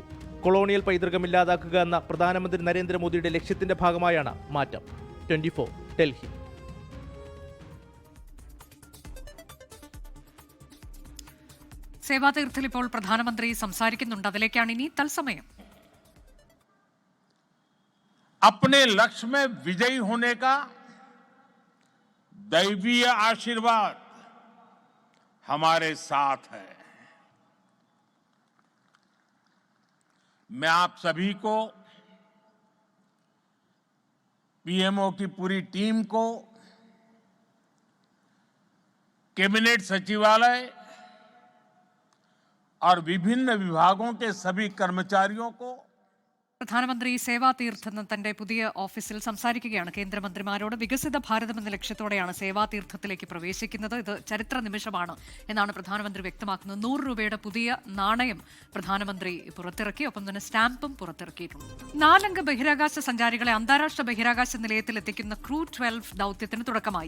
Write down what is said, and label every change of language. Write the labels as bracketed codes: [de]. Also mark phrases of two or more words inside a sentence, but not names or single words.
[ml] കൊളോണിയൽ പൈതൃകം ഇല്ലാതാക്കുക എന്ന പ്രധാനമന്ത്രി നരേന്ദ്രമോദിയുടെ ലക്ഷ്യത്തിന്റെ ഭാഗമായാണ് മാറ്റം. 24 ഡൽഹി. സേവാതീർത്ഥിൽ ഇപ്പോൾ പ്രധാനമന്ത്രി സംസാരിക്കുന്നുണ്ട്. അതിലേക്കാണ് ഇനി തത്സമയം. [hi] अपने लक्ष्य में विजयी होने का दैवीय आशीर्वाद हमारे साथ है. मैं आप सभी को, पीएमओ की पूरी टीम को, कैबिनेट सचिवालय और विभिन्न विभागों के सभी कर्मचारियों को [ml] പ്രധാനമന്ത്രി സേവാതീർത്ത് എന്ന തന്റെ പുതിയ ഓഫീസിൽ സംസാരിക്കുകയാണ് കേന്ദ്രമന്ത്രിമാരോട്. വികസിത ഭാരതം എന്ന ലക്ഷ്യത്തോടെയാണ് സേവാതീർത്ഥത്തിലേക്ക് പ്രവേശിക്കുന്നത്. ഇത് ചരിത്ര നിമിഷമാണ് എന്നാണ് പ്രധാനമന്ത്രി വ്യക്തമാക്കുന്നത്. 100 രൂപയുടെ പുതിയ നാണയം പ്രധാനമന്ത്രി പുറത്തിറക്കി. ഒപ്പം തന്നെ സ്റ്റാമ്പും പുറത്തിറക്കിയിട്ടുണ്ട്. 4 അംഗ ബഹിരാകാശ സഞ്ചാരികളെ അന്താരാഷ്ട്ര ബഹിരാകാശ നിലയത്തിൽ എത്തിക്കുന്ന ക്രൂ 12 ദൌത്യത്തിന് തുടക്കമായി.